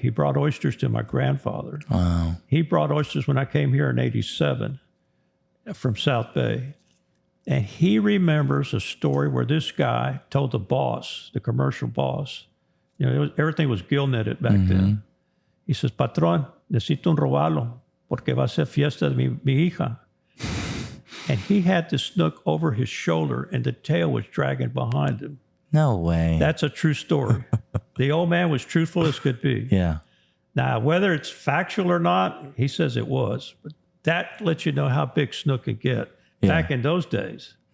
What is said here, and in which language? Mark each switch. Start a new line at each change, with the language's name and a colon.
English: He brought oysters to my grandfather. Wow. He brought oysters when I came here in 87 from South Bay. And he remembers a story where this guy told the boss, the commercial boss, everything was gill netted back then. He says,
Spanish: "Patrón, necesito un robalo porque va a ser fiesta de mi hija."
English: And he had the snook over his shoulder and the tail was dragging behind him. No way. That's a true story. The old man was truthful as could be. Yeah. Now, whether it's factual or not, he says it was. But that lets you know how big snook could get back in those days.